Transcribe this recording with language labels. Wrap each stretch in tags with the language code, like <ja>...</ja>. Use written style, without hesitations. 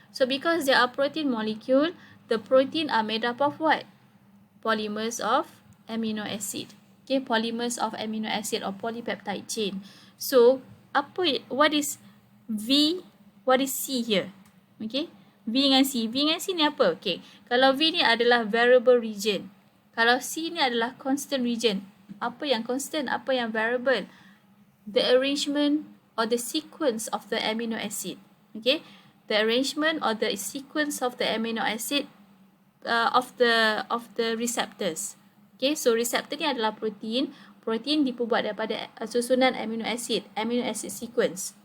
<en>So because they are protein molecule, the protein are made up of what? Polymers of amino acid. Okay, polymers of amino acid or polypeptide chain. So what is V, what is C here?</en> <ms>Okay, V dengan C. V dengan C ni apa? Okay, kalau V ni adalah variable region. Kalau C ni adalah constant region. Apa yang constant, apa yang variable?</ms> <en>The arrangement or the sequence of the amino acid. Okay, the arrangement or the sequence of the amino acid of the receptors.</en> <ms>Okay, so receptor ni adalah protein. Protein diperbuat daripada susunan amino acid sequence.</ms>